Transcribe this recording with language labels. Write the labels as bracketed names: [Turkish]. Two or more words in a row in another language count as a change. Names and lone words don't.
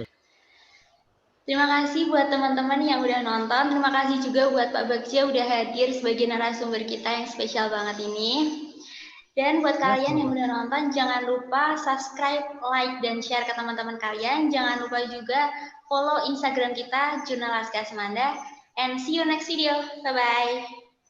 [Indonesian] Terima kasih buat teman-teman yang udah nonton. Terima kasih juga buat Pak Bagja udah hadir sebagai narasumber kita yang spesial banget ini. Dan buat kalian yang udah nonton, jangan lupa subscribe, like, dan share ke teman-teman kalian. Jangan lupa juga follow Instagram kita, Jurnal Laskar Semanda. [English] And see you next video. Bye-bye.